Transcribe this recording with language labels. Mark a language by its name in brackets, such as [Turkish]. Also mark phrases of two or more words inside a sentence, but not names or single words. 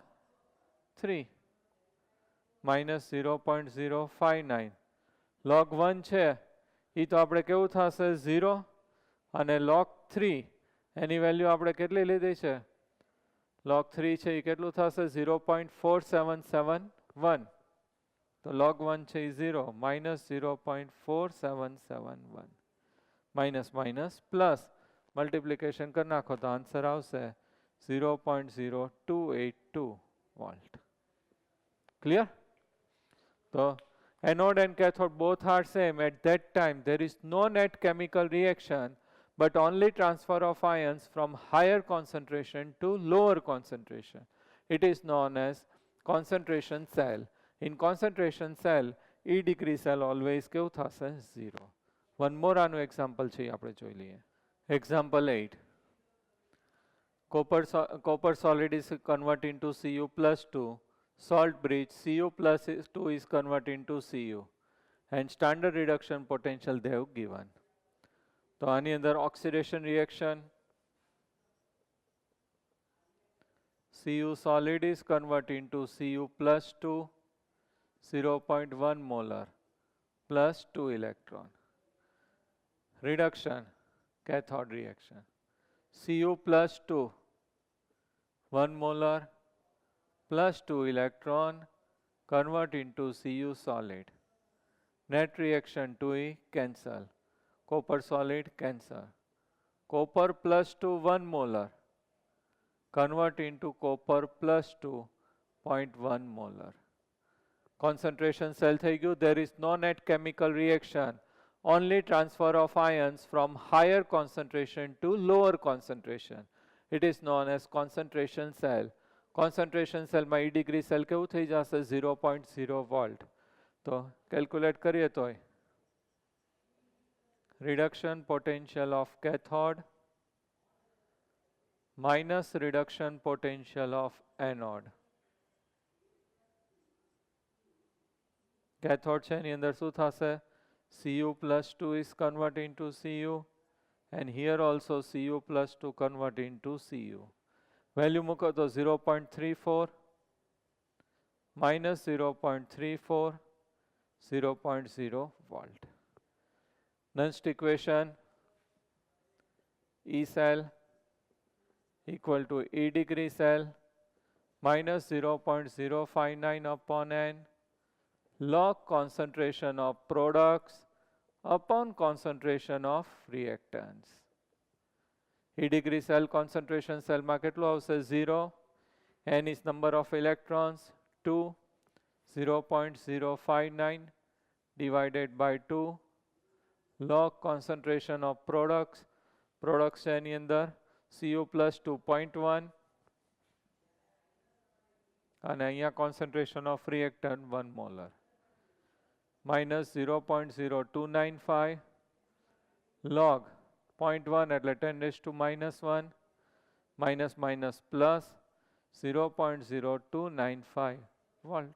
[Gujarati] 3 minus 0.059 log 1 છે એ તો આપણે કેવું થશે 0 અને log 3 એની વેલ્યુ આપણે કેટલી લીધી છે log 3 છે એ કેટલું થશે 0.4771 તો log 1 છે એ 0 minus 0.4771 [English] minus minus plus multiplication [Gujarati] કરી નાખો તો આન્સર આવશે 0.0282 વોલ્ટ. [English] Clear? So anode and cathode both are same. At that time there is no net chemical reaction but only transfer of ions from higher concentration to lower concentration. It is known as concentration cell. In concentration cell, E degree cell always [Gujarati] કેવું થશે [English] 0. One more [Gujarati] આનું example છે આપણે જોઈ લઈએ. [English] Example 8. Copper solid is converted into Cu plus 2. Salt bridge Cu plus 2 is converted into Cu. And standard reduction potential they have given. [Gujarati] તો આની અંદર [English] oxidation reaction Cu solid is converted into Cu plus 2 0.1 molar plus 2 electron. Reduction cathode reaction Cu plus 2 1 molar plus 2 electron convert into Cu solid. Net reaction 2e cancel. Copper solid cancel. Copper plus 2 1 molar convert into copper plus 2 0.1 molar. Concentration cell [Gujarati] થઈ ગયું. [English] There is no net chemical reaction. Only transfer of ions from higher concentration to lower concentration. It is known as concentration cell. Concentration cell માં E degree cell [Gujarati] કેવું થઈ જશે [English] 0.0 volt. [Gujarati] તો કેલ્ક્યુલેટ કરીએ તોય [English] reduction potential of cathode minus reduction potential of anode. Cathode [Gujarati] છે એની અંદર શું થશે [English] Cu plus 2 is converted into Cu and here also Cu plus 2 converted into Cu. [Gujarati] વેલ્યુ મૂકો તો 0.34 minus 0.34 0.0 volt. [English] Nernst equation E cell equal to E degree cell minus 0.059 upon n log concentration of products upon concentration of reactants. E degree cell concentration cell [Gujarati] માં કેટલું આવશે [English] 0, n is number of electrons 2, 0.059 divided by 2 log concentration of products [Gujarati] છે એની અંદર [English] Cu plus 2.1 [Gujarati] અને અહીંયા [English] concentration of reactant 1 molar minus 0.0295 log 0.1 એટલે 10 raised to minus 1 minus minus plus 0.0295 volt.